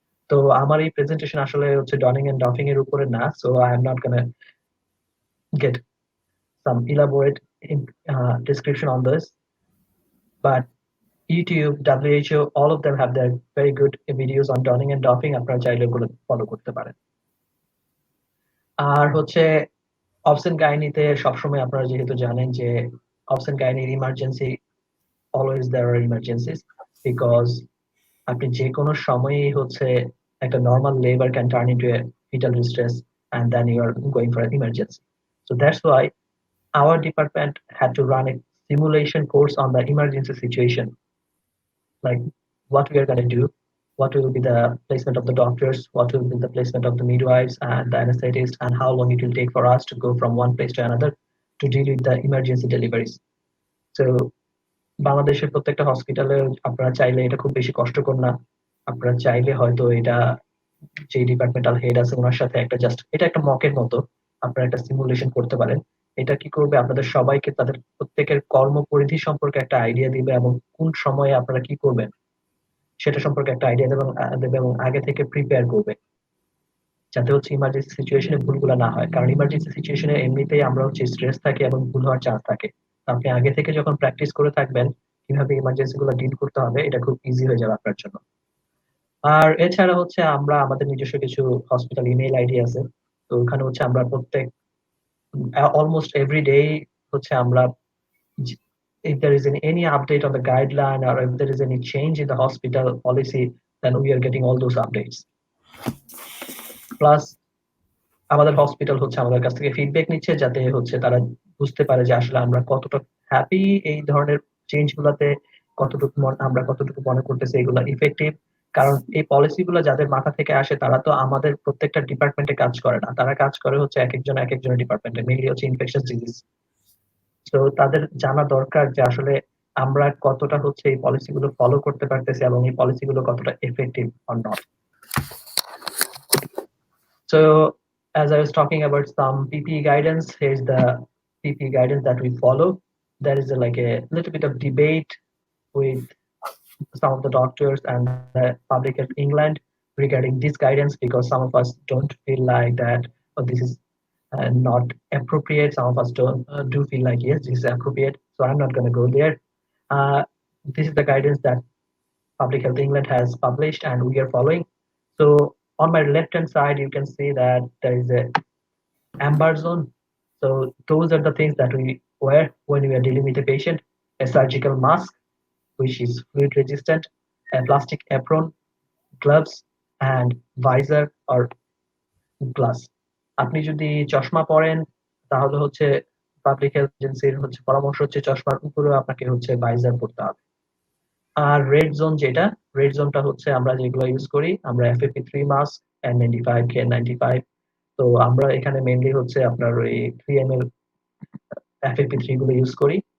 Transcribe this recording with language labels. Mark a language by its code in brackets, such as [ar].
[bn] তো আমার এই প্রেজেন্টেশন আসলে হচ্ছে ডনিং এন্ড ডফিং এর উপরে [en] না, so I am not gonna get some elaborate description on this, but YouTube, WHO, all of them have their very good videos on donning and doffing, [bn] আপনারা চাইলে ওগুলো ফলো করতে পারেন। আর হচ্ছে অবসেন গাইনিতে সবসময় আপনারা যেহেতু জানেন যে অবসেন গাইনির emergency [en] always there are emergencies, because [bn] আপনি যে কোনো সময়ই হচ্ছে একটা [en] normal labor can turn into a fetal distress and then you are going for an emergency. So that's why our department had to run a simulation course on the emergency situation, like what we are going to do, what will be the placement of the doctors, what will be the placement of the midwives and the anesthetists, and how long it will take for us to go from one place to another to deal with the emergency deliveries. [bn] তো বাংলাদেশের প্রত্যেকটা হসপিটালে আপনারা চাইলে এটা খুব বেশি কষ্টকর না। আপনারা চাইলে হয়তো এটা যে ডিপার্টমেন্টাল হেড আছে ওনার সাথে একটা জাস্ট এটা একটা মকের মতো আপনারা একটা সিমুলেশন করতে পারেন। এটা কি করবে আপনাদের সবাইকে তাদের প্রত্যেকের কর্মপরিধি সম্পর্কে একটা আইডিয়া দিবে এবং কোন সময়ে আপনারা কি করবেন সেটা সম্পর্কে একটা আইডিয়া দেবে এবং আগে থেকে প্রিপেয়ার করবে যাতে হচ্ছে ইমার্জেন্সি সিচুয়েশনে ভুলগুলো না হয়। কারণ ইমার্জেন্সি সিচুয়েশনে এমনিতেই আমরা হচ্ছে স্ট্রেস থাকে এবং ভুল হওয়ার চান্স থাকে। তো আপনি আগে থেকে যখন প্র্যাকটিস করে থাকবেন কিভাবে ইমার্জেন্সি গুলো ডিল করতে হবে এটা খুব ইজি হয়ে যাবে আপনার জন্য। আর এছাড়া হচ্ছে আমরা আমাদের নিজস্ব কিছু হসপিটাল ইমেইল আইডি আছে। তো ওখানে হচ্ছে আমরা [en] প্রত্যেক almost every day হচ্ছে আমরা if there is any update on the guideline or if there is any change in the hospital policy, then we are getting all those updates. [bn] Plus আমাদের hospital হচ্ছে আমাদের কাছ থেকে ফিডব্যাক নিচ্ছে যাতে হচ্ছে তারা বুঝতে পারে যে আসলে আমরা কতটা হ্যাপি এই ধরনের চেঞ্জ গুলাতে, আমরা কতটুকু মনে করতেছি এগুলা ইফেক্টিভ। কারণ এই পলিসি গুলো যাদের মাথা থেকে আসে তারা তো আমাদের প্রত্যেকটা ডিপার্টমেন্টে কাজ করে না, তারা কাজ করে হচ্ছে এক একজনের ডিপার্টমেন্টে, মেইনলি হচ্ছে ইনফেকশাস ডিজিজ। তো তাদের জানা দরকার যে আসলে আমরা কতটা হচ্ছে এই পলিসি গুলো ফলো করতে পারতেছি এবং এই পলিসি গুলো কতটা effective or not. [en] So as I was talking about some PPE guidance, here's the PPE guidance that we follow. There is like a little bit of debate with some of the doctors and the public of England regarding this guidance because some of us don't feel like that, or this is not appropriate. Some of us do feel like yes, this is appropriate. So I'm not going to go there. This is the guidance that Public Health England has published and we are following. So on my left hand side, you can see that there is a amber zone. So those are the things that we wear when we are dealing with a patient: a surgical mask, which is fluid resistant, a plastic apron, gloves, and visor or glass. [bn] আপনি যদি চশমা পরেন তাহলে হচ্ছে public health এজেন্সির হচ্ছে পরামর্শ হচ্ছে চশমার উপরেও আপনাকে হচ্ছে ভাইজার পরতে হবে। আর রেড জোন যেটা, রেড জোনটা হচ্ছে আমরা যেগুলো ইউজ করি, আমরা FFP3 মাস্ক, N95, KN95। তো আমরা এখানে মেইনলি হচ্ছে আপনার ওই 3 ml FFP3 গুলো ইউজ করি।